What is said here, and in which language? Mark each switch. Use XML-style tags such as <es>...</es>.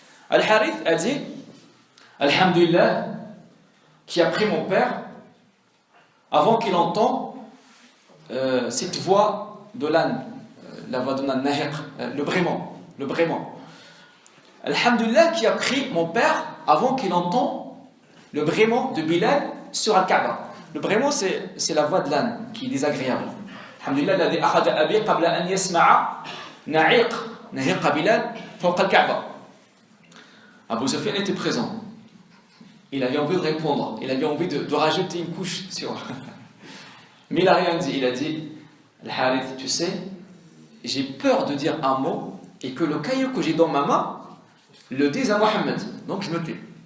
<fr>Al-Harith a dit Alhamdulillah, qui a pris mon père avant qu'il entende cette voix de l'âne, la voix de l'âne, le braiement. Alhamdulillah, qui a pris mon père avant qu'il entende le braiement de Bilal sur Al-Kaaba. Le braiement, c'est la voix de l'âne qui est désagréable.</fr> <ar>Alhamdulillah, الذي أخذ أبي قبل أن يسمع نهيق بلال فوق الكعبة.</ar> <fr>Abu Sufyan était présent. Il avait envie de répondre, il avait envie de rajouter une couche sur. Mais il n'a rien dit. Il a dit, Al-Harith, tu sais, j'ai peur de dire un mot et que le caillou que j'ai dans ma main le dise à Mohammed. Donc je me tais.</fr>